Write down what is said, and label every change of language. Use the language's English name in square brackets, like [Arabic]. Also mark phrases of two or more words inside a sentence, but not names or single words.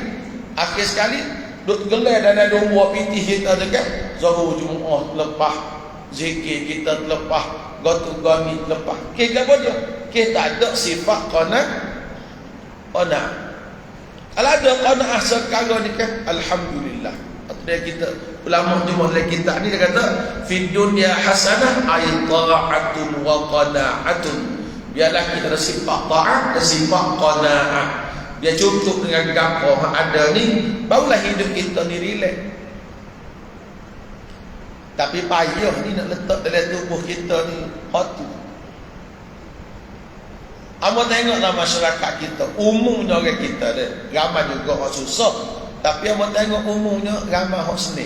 [Malay] Akhir sekali duk gelar dan ada buat pitih kita dekat Zuhur Jumaat lepas, zikir kita lepas, gotu gani lepas. Kita apa dia? Kita ada sifat qanaah. Kalau ada qanaah sekarang ni kan, alhamdulillah. Dia kita ulama jemaah kita ni [Arabic] dia kata في الدنيا حسنة أي طاعة وقناعة. [Malay] Biarlah kita ada sifat taat dan sifat qanaah. Dia cukup dengan gapo yang ada ni, barulah hidup kita ni relax. Tapi payah ni nak letak dalam tubuh kita ni hatu. Amo tengoklah masyarakat kita, umumnya orang kita dia ramai juga orang susah, tapi amo tengok umumnya ramai orang senang.